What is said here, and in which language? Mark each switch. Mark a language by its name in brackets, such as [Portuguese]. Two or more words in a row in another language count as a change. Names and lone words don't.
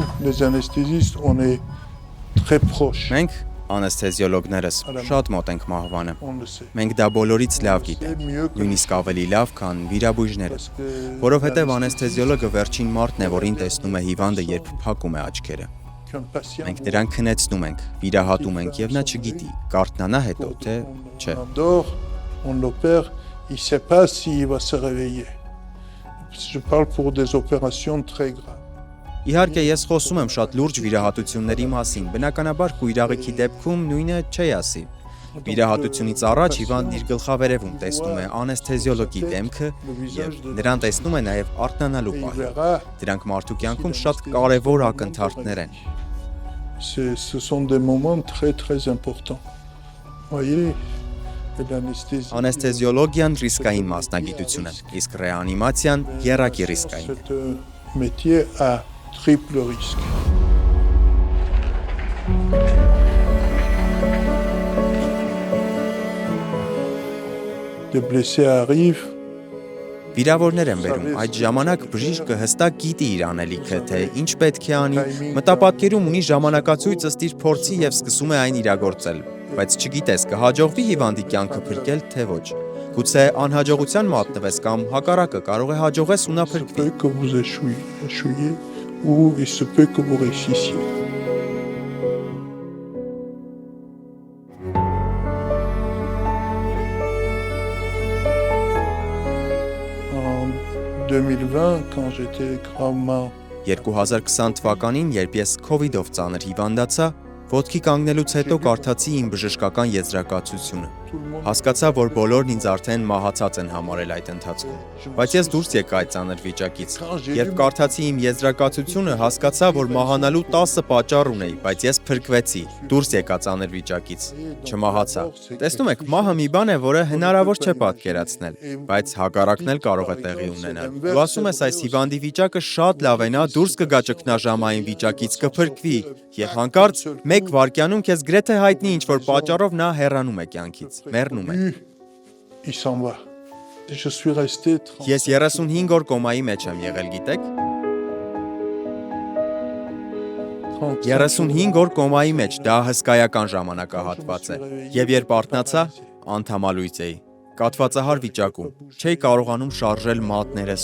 [French] les anesthésistes, on est très proches. [Armenian] Մենք անեսթեզիոլոգներս շատ մոտ ենք մահվանը։ [French] On le sait. [Armenian] Մենք դա բոլորից լավ [French] C'est [Armenian] գիտենք, [French] mieux que [Armenian] նույնիսկ ավելի լավ, քան վիրաբույժները, [French] parce que [Armenian] որովհետև անեսթեզիոլոգը վերջին մարդն է, որին տեսնում է հիվանդը, երբ փակում է աչքերը։ [French] qu'un patient [Armenian] Մենք նրան քնեցնում ենք, վիրահատում ենք եւ նա չգիտի, կարթնանա հետո, թե չէ։ [French] on dort, on l'opère, il ne sait pas s'il va se réveiller. Je parle pour des opérations très graves. [Armenian] Իհարկե ես խոսում եմ շատ լուրջ վիրահատությունների մասին, բնականաբար կույրաղիքի դեպքում նույնը չի ասի։ Վիրահատությունից առաջ հիվանդն իր գլխավերևում տեսնում է անեսթեզիոլոգի դեմքը եւ նրան տեսնում է նաեւ արթնանալու [French] Et il [Armenian] պահը։ [French] verra, [Armenian] Դրանք մարդու կյանքում շատ կարևոր ակնթարթներ են։ [French] ce sont des moments très très importants. Voyez, l'anesthésie. [Armenian] Անեսթեզիոլոգիան ռիսկային մասնագիտություն է, իսկ ռեանիմացիան եռակի ռիսկային է։ [French] C'est un métier à triple risque. Des blessés arrivent. [Armenian] Վիրավորներ են բերում, այդ ժամանակ բժիշկը հստակ գիտի իր անելիքը, թե ինչ պետք է անի, մտապատկերում ունի ժամանակացույց ըստ իր փորձի եւ սկսում է այն իրագործել, բայց չգիտես կհաջողվի հիվանդի կյանքը փրկել, թե ոչ։ Գուցե անհաջողության մատնվես կամ հակառակը կարող է հաջողես ու նա [French] Il se [Armenian] փրկվի։ [French] peut que vous échouiez ou il se peut que vous réussissiez. En 2020, quand j'étais gravement [Armenian] 2020 թվականին, երբ ես COVID-ով ծանր հիվանդացա, ոտքի կանգնելուց հետո կարդացի իմ բժշկական եզրակացությունը։ [French] tout le monde [Armenian] Հասկացա, որ բոլորն ինձ արդեն մահացած են համարել այդ ընթացքում։ Բայց ես դուրս եկա այդ ծանր վիճակից։ Երբ կարդացի իմ եզրակացությունը, հասկացա, որ մահանալու 10 պատճառ ունեի, բայց ես փրկվեցի, դուրս եկա ծանր վիճակից, չմահացա։ Տեսնում եք, մահը մի բան է, որը հնարավոր չէ պատկերացնել, բայց հակառակն էլ կարող է տեղի ունենալ։ Դու ասում ես, այս հիվանդի վիճակը շատ լավ է, նա դուրս կգա ճգնաժամային վիճակից, կփրկվի, եւ հանկարծ մեկ վայրկյանում քեզ գրեթե հայտնի ինչ-որ պատճառով նա հեռանում է կյանքից, մեռնում է։ [French] il s'en va. Je suis resté 30 [Armenian] Ես 35 օր կոմայի մեջ եմ եղել, գիտեք։ 35 օր կոմայի մեջ, դա հսկայական ժամանակահատված է։ Եվ երբ արթնացա, անդամալույց էի։ Կաթվածահար վիճակում, չէի կարողանում շարժել մատներս,